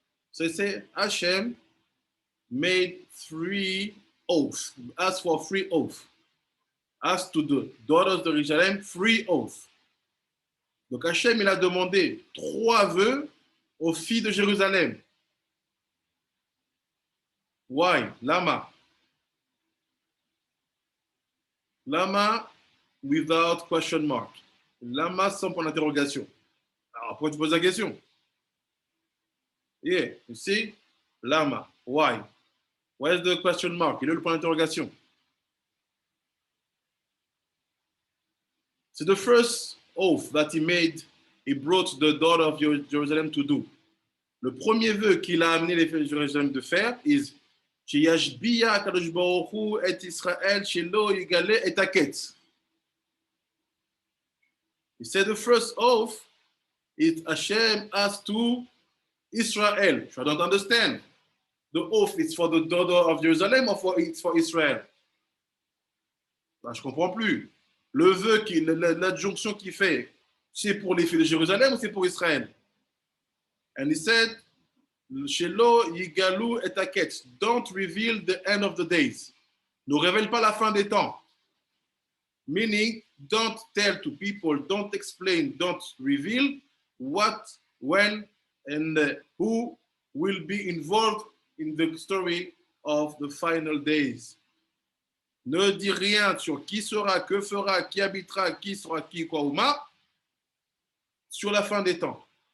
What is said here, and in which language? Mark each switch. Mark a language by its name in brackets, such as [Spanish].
[English] So it said, Hashem made 3 oaths, asked for 3 oaths. Asked to the daughters of Jerusalem 3 oaths. [French] Donc Hachem, il a demandé 3 vœux aux filles de Jérusalem. [English] Why? Lama. Lama without question mark. [French] Lama sans point d'interrogation. Alors, pourquoi tu poses la question? [English] Yeah, you see? [French] Lama. [English] Why? Where's the question mark? [French] Il est le point d'interrogation. [English] C'est the first oath that he made, he brought the daughter of Jerusalem to do. [French] Le premier vœu qu'il a amené les filles de Jérusalem de faire [English] is [Hebrew] שישביע הקדוש ברוך הוא את ישראל שלא יגלה את הקץ. [English] He said the first oath is Hashem asked to Israel. So I don't understand. The oath is for the daughter of Jerusalem or it's for Israel? [French] Ben, je ne comprends plus. Le vœu, l'adjonction qu'il fait, c'est pour les filles de Jérusalem ou c'est pour Israël? [English] And he said, [Hebrew] Shelo yigalu et aketz. [English] Don't reveal the end of the days. [French] Ne révèle pas la fin des temps. [English] Meaning, don't tell to people, don't explain, don't reveal what, when, and who will be involved in the story of the final days. [French] Ne dis rien sur qui sera, que fera, qui habitera, qui sera qui, quoi ou ma, sur la fin des temps.